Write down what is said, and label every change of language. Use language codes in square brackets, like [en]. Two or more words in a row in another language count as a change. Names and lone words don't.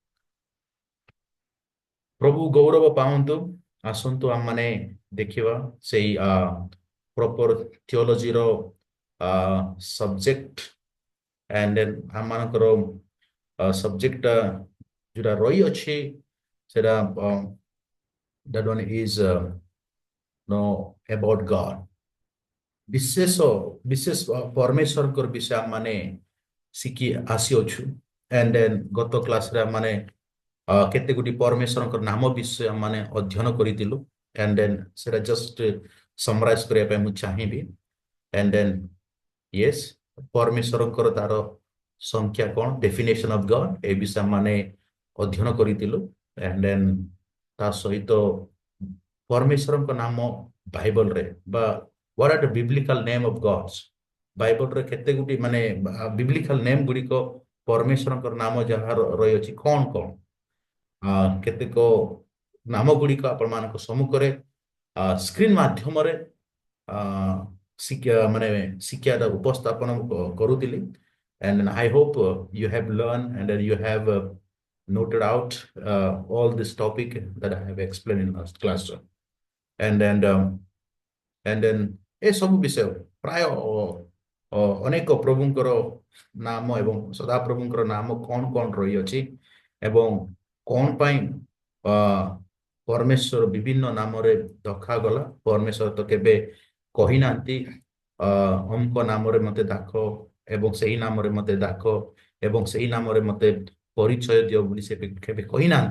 [or] ପ୍ରଭୁ ଗୌରବ ପାଆନ୍ତୁ। ଆସନ୍ତୁ ଆମମାନେ ଦେଖିବା ସେଇ [en] proper theology's subject and then [or] ଆମମାନଙ୍କର ସବଜେକ୍ଟ ଯୋଉଟା ରହିଅଛି ସେଟା [en] that one is know about God। [or] ବିଶେଷ ବିଶେଷ ପରମେଶ୍ୱରଙ୍କର ବିଷୟ ଆମମାନେ ଶିଖି ଆସିଅଛୁ। [en] and then [or] ଗତ କ୍ଲାସରେ ଆମମାନେ କେତେ ଗୋଟି ପରମେଶ୍ୱରଙ୍କର ନାମ ବିଷୟ ଆମମାନେ ଅଧ୍ୟୟନ କରିଥିଲୁ। [en] and then [or] ସେଟା [en] just summarize [or] କରିବା ପାଇଁ ମୁଁ ଚାହିଁବି। [en] and then yes [or] ପରମେଶ୍ୱରଙ୍କର ତାର ସଂଖ୍ୟା କ'ଣ [en] definition of God [or] ଏ ବିଷୟ ଆମମାନେ ଅଧ୍ୟୟନ କରିଥିଲୁ। [en] and then [or] ତା ସହିତ ପରମେଶ୍ୱରଙ୍କ ନାମ ବାଇବଲରେ ବା [en] what are the biblical name of gods [or] ବାଇବଲରେ କେତେ ଗୋଟି ମାନେ [en] biblical name [or] ଗୁଡ଼ିକ ପରମେଶ୍ୱରଙ୍କର ନାମ ଯାହା ରହିଅଛି କ'ଣ କ'ଣ କେତେକ ନାମ ଗୁଡ଼ିକ ଆପଣମାନଙ୍କ ସମ୍ମୁଖରେ ସ୍କ୍ରିନ୍ ମାଧ୍ୟମରେ ଶିକ୍ଷା ମାନେ ଶିକ୍ଷାର ଉପସ୍ଥାପନ କରୁଥିଲି। [en] and I hope you have learned and you have noted out all this topic that I have explained in last class and then [or] ଏସବୁ ବିଷୟ ପ୍ରାୟ ଅନେକ ପ୍ରଭୁଙ୍କର ନାମ ଏବଂ ସଦାପ୍ରଭୁଙ୍କର ନାମ କ'ଣ କ'ଣ ରହିଅଛି ଏବଂ କଣ ପାଇଁ ଅ ପରମେଶ୍ୱର ବିଭିନ୍ନ ନାମରେ ଦଖାଗଲା? ପରମେଶ୍ୱର ତ କେବେ କହିନାହାନ୍ତି ଅ ଅମୁକ ନାମରେ ମତେ ଡାକ ଏବଂ ସେହି ନାମରେ ମତେ ଡାକ ଏବଂ ସେହି ନାମରେ ମତେ ପରିଚୟ ଦିଅ ବୋଲି ସେ କେବେ କହିନାହାନ୍ତି।